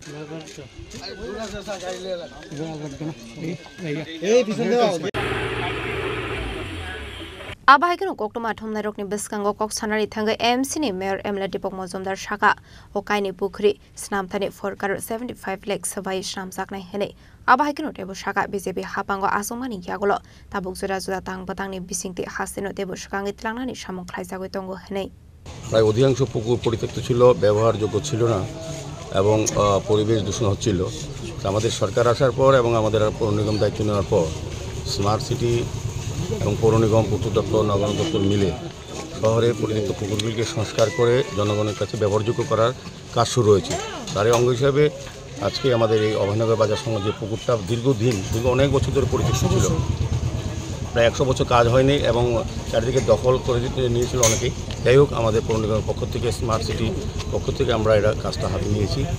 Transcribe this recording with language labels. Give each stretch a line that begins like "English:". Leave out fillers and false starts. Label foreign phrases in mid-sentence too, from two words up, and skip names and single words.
Kok Borok: Abahaikan Koktoma Thomnai Rokni Biskango Kok Sanari Thanga AMC ni Mayor Emily Tipok Mujumdar Shaka Okaini Pukhri Snamthani Forkar 75 lakh Sabai Snam Saknai Hene Abahaikan Tebu Shaka BJP Hapango Asumani Yagulo Tabuk Zura Zura Tang Batangni Bisingti Hasino Tebu Shakangi Tlangani Shamong Khlaisago Tongo Hene
Bangla: প্রায় অধিকাংশ পুকুর পরিত্যক্ত ছিল ব্যবহারযোগ্য ছিল না এবং পরিবেশ দূষণ হচ্ছিল আমাদের সরকার আসার পর এবং আমাদের পৌর নিগম দায়িত্ব নেওয়ার পর স্মার্ট সিটি এবং পৌর নিগম পূর্ত দপ্তর নগর দপ্তর মিলে শহরে পরিত্যক্ত পুকুরগুলিকে সংস্কার করে জনগণের কাছে ব্যবহারযোগ্য করার কাজ শুরু হয়েছে তার অঙ্গ হিসাবে আজকে আমাদের এই অভয়নগর বাজার সংঘ যে পুকুরটা দীর্ঘ অনেক বছর ধরে পরিত্যক্ত ছিল প্রায় 100 বছর কাজ হয়নি এবং চারিদিকে দখল করে নিয়েছিল অনেকেই যাই হোক আমাদের পৌর নিগমের পক্ষ থেকে স্মার্ট সিটি পক্ষ থেকে আমরা এটা কাজটা হাতে নিয়েছি